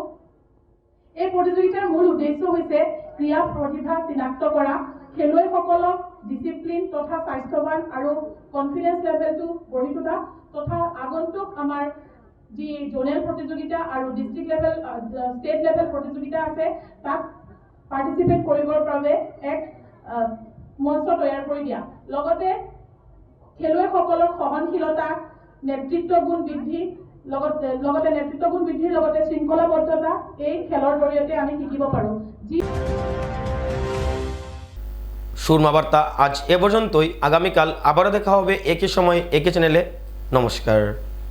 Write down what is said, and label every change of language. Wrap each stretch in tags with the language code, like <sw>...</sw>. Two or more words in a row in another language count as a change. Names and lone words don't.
<as>এই প্ৰতিযোগিতাৰ মূল উদ্দেশ্য হৈছে ক্ৰীড়া প্ৰতিভা চিনাক্ত কৰা, খেলুৱৈসকলক ডিচিপ্লিন তথা স্বাস্থ্যৱান আৰু</as> <en>confidence levelটো</en> <as>গঢ়ি তোলা তথা আগন্তুক আমাৰ যি জোনেল প্ৰতিযোগিতা আৰু</as> <en>district level state level</en> <as>প্ৰতিযোগিতা আছে তাত পাৰ্টিচিপেট কৰিবৰ বাবে এক মঞ্চ তৈয়াৰ কৰি দিয়া। লগতে খেলুৱৈসকলৰ সহনশীলতা, নেতৃত্ব গুণ বৃদ্ধি নেতৃত্বগুণ বৃদ্ধিৰ লগতে শৃংখলাবদ্ধতা এই খেলৰ জৰিয়তে আমি শিকিব পাৰোঁ।</as> <bn>সুরমা বার্তা আজ এ পর্যন্তই। আগামীকাল আবারও দেখা হবে একই সময় একই চ্যানেলে। নমস্কার।</bn>